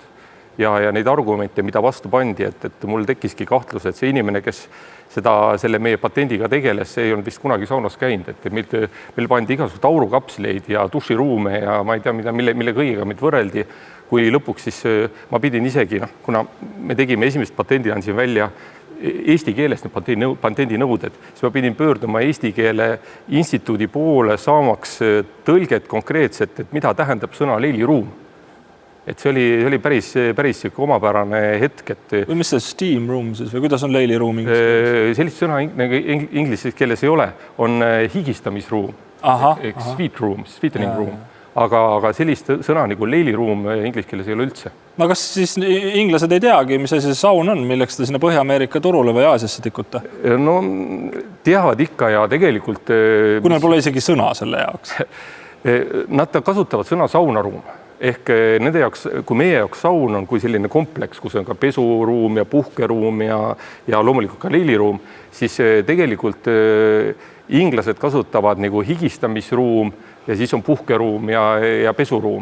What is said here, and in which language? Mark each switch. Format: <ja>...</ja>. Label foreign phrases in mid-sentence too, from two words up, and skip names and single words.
<et>Ja neid argumente, mida vastu pandi, et mul tekkiski kahtlus, et see inimene, kes selle meie patendiga tegeles, see ei olnud vist kunagi saunas käinud, et meil pandi igasugused aurukapsleid ja duširuume ja ma ei tea, mille kõigega meid võrreldi, kui lõpuks siis ma pidin isegi, kuna me tegime esimest patendi, andsin välja eesti keeles need patendinõuded, siis ma pidin pöörduma Eesti Keele Instituudi poole saamaks tõlget konkreetselt, et mida tähendab sõna leiliruum. et see oli päris sihuke omapärane hetk, et või mis see</et> <en>steam room</en> <et>siis või kuidas on Leili ruum inglise? Sellist sõna inglise keeles ei ole, on higistamisruum,</et> <en>sweet room, sweetening room,</en> <et>aga sellist sõna nagu Leili ruum inglise keeles ei ole üldse. No kas siis inglased ei teagi, mis see saun on, milleks te sinna Põhja-Ameerika turule või Aasiasse tikute? No teavad ikka ja tegelikult... Kui neil pole isegi sõna selle jaoks? Nad kasutavad sõna saunaruum. Ehk nende jaoks, kui meie jaoks saun on kui selline kompleks, kus on ka pesuruum ja puhkeruum ja loomulikult ka leiliruum, siis tegelikult inglased kasutavad nagu higistamisruum ja siis on puhkeruum ja pesuruum.</et>